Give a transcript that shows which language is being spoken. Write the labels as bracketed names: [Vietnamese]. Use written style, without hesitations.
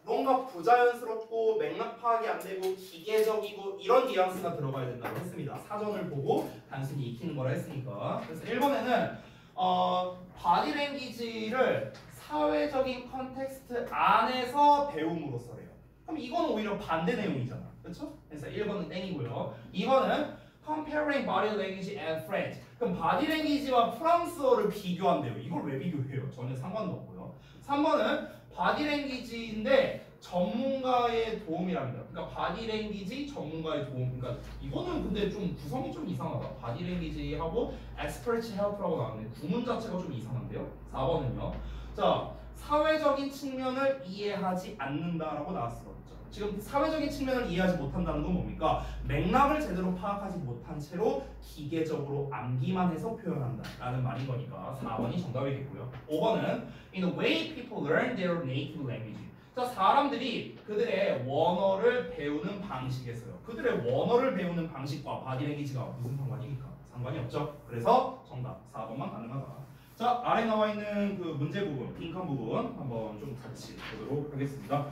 [Korean] 뭔가 부자연스럽고 맥락 파악이 안 되고 기계적이고 이런 뉘앙스가 들어가야 된다고 했습니다. 사전을 보고 단순히 익히는 거라 했으니까. 그래서 1번에는 바디랭귀지를 사회적인 컨텍스트 안에서 배움으로써래요. 그럼 이건 오히려 반대 내용이잖아. 그렇죠? 그래서 1번은 땡이고요. 2번은 [English] comparing body language and French. [Korean] 그럼 바디랭귀지와 프랑스어를 비교한대요. 이걸 왜 비교해요? 전혀 상관도 없고요. 3번은 바디랭귀지인데 전문가의 도움이랍니다. 그러니까 바디랭귀지 전문가의 도움. 그러니까 이거는 근데 좀 구성이 좀 이상하다. 바디랭귀지하고 [English] expert help [Korean] 라고 나왔네. 구문 자체가 좀 이상한데요. 4번은요. 자, 사회적인 측면을 이해하지 않는다라고 나왔어. 지금 사회적인 측면을 이해하지 못한다는 건 뭡니까? 맥락을 제대로 파악하지 못한 채로 기계적으로 암기만 해서 표현한다라는 말인 거니까 4번이 정답이겠고요. 5번은 [English] In the way people learn their native language. [Korean] 자, 사람들이 그들의 원어를 배우는 방식에서요. 그들의 원어를 배우는 방식과 바디랭귀지가 무슨 상관입니까? 상관이 없죠. 그래서 정답 4번만 가능하다. 자, 아래 나와 있는 그 문제 부분, 빈칸 부분 한번 좀 같이 보도록 하겠습니다.